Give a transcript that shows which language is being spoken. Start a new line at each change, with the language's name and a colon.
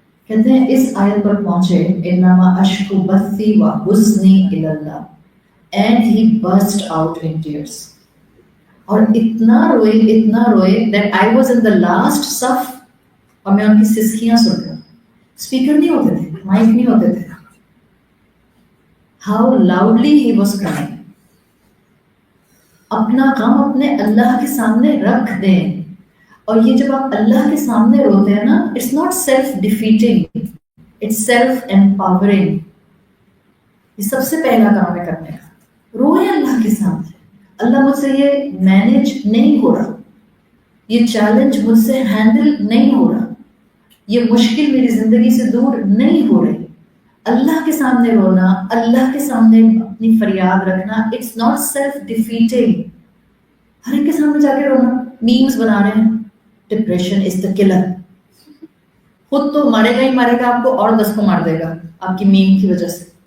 Urdu: کہتے ہیں اس آیت پر پہنچے
Arabic: انما اشکو بثی وحزنی الی اللہ
English: and he burst out in tears.
Urdu: اور اتنا روئے
English: that I was in the last
Urdu: صف، اور میں ان کی سسکیاں سن رہا. اسپیکر نہیں ہوتے تھے، مائک نہیں ہوتے تھے.
English: How loudly he was crying.
Urdu: اپنا غم اپنے اللہ کے سامنے رکھ دیں. اور یہ جب آپ اللہ کے سامنے روتے ہیں نا،
English: It's not self defeating, it's self empowering.
Urdu: یہ سب سے پہلا کام ہے کرنے کا. روئے اللہ کے سامنے، اللہ مجھ سے یہ مینیج نہیں ہو رہا، یہ چیلنج مجھ سے ہینڈل نہیں ہو رہا، یہ مشکل میری زندگی سے دور نہیں ہو رہی. اللہ کے سامنے رونا، اللہ کے سامنے اپنی فریاد رکھنا،
English: It's not self defeating.
Urdu: ہر ایک کے سامنے جا کے رونا. میمز بنا رہے ہیں
English: Depression is the killer.
Urdu: خود تو مرے گا ہی مرے گا، آپ کو اور 10 کو مار دے گا آپ کی میم کی وجہ سے.